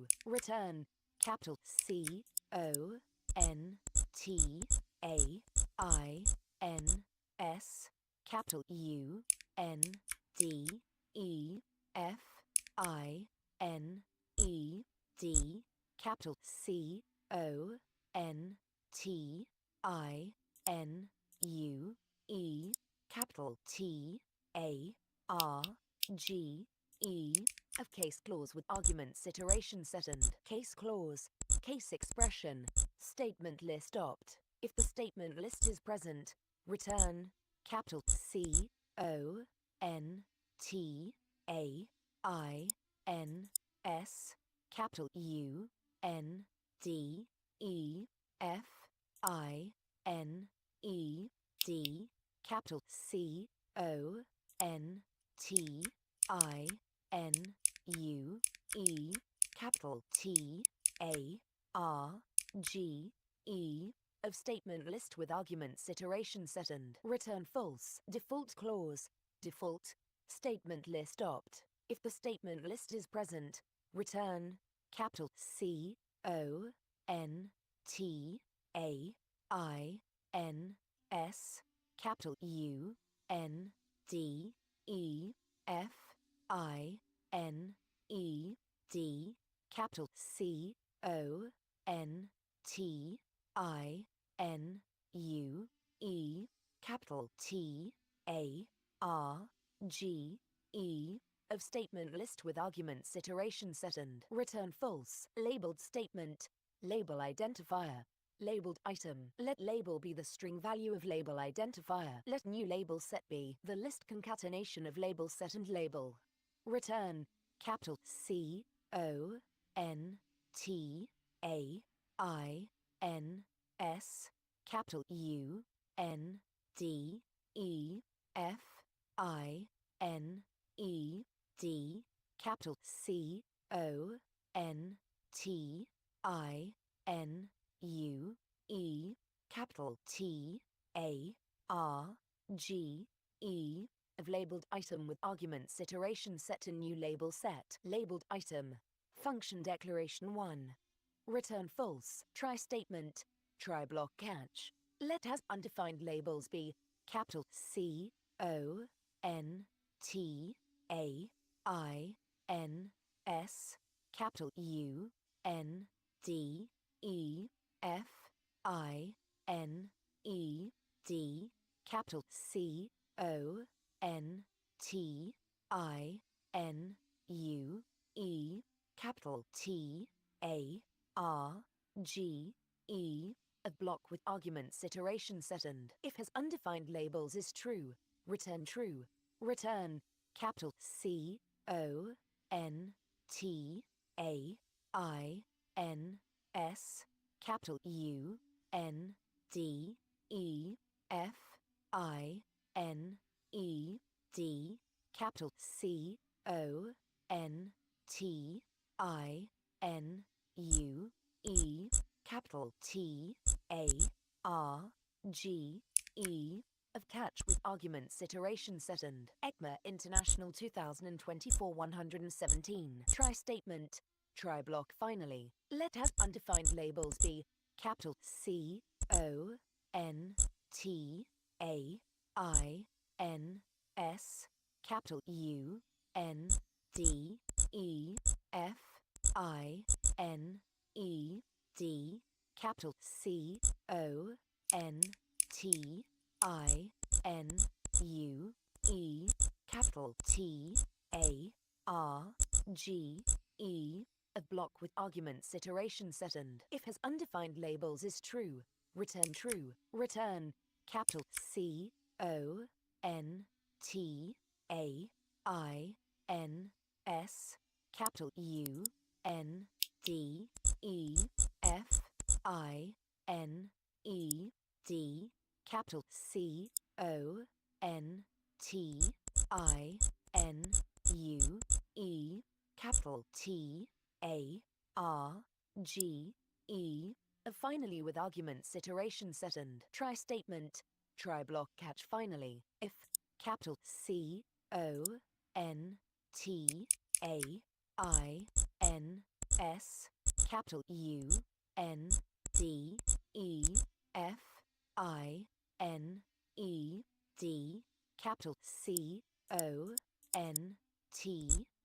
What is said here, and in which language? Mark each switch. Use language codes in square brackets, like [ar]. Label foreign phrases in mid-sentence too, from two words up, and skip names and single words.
[en] Return capital C O N T A I N S capital U N D E F I N E D capital C O N T I N U E capital T A R G E of case clause with arguments iteration set and case clause case expression statement list opt. If the statement list is present, return capital C O N T A I N S capital U N D E F I N E D capital C O N T I N U E capital T A R G E of statement list with arguments iteration set and return false. Default clause default statement list opt. If the statement list is present, return capital C O N T A I N S capital U N D E F I N E D capital C O N T I N U E capital T A R G E of statement list with arguments iteration set and return false. Labeled statement label identifier labeled item. Let label be the string value of label identifier. Let new label set be the list concatenation of label set and label. Return capital C O N T A I N S capital U N D E F I N E D capital C O N T I N U E capital T A R G E of labeled item with arguments iteration set and new label set. Labeled item function declaration 1. return false. Try statement, try block catch. Let has undefined labels be capital C O N T A I N S, capital U N D E F I N E D, capital C O N T I N U E, capital T A R G E, a block with arguments iteration second. If has undefined labels is true, return true. Return capital C O N T A I N S, capital U N D E F I N E D, capital C O N T I N U E, capital T A R G E, of catch with arguments iteration second. ECMA International 2024 117. Try statement, try block finally. Let has undefined labels be capital C O N T A I N S, capital U N D E F I N E D, capital C O N T I N U E, capital T A R G E, a block with arguments iteration second. If has undefined labels is true, return true. Return capital C O N T A I N S, capital U N D E F I N E D, capital C O N T I N U E, capital T A R G E, finally with arguments iteration second. Try statement, try block catch finally. If capital C O N T A I N S, capital U N D E F I N E D, capital C O N T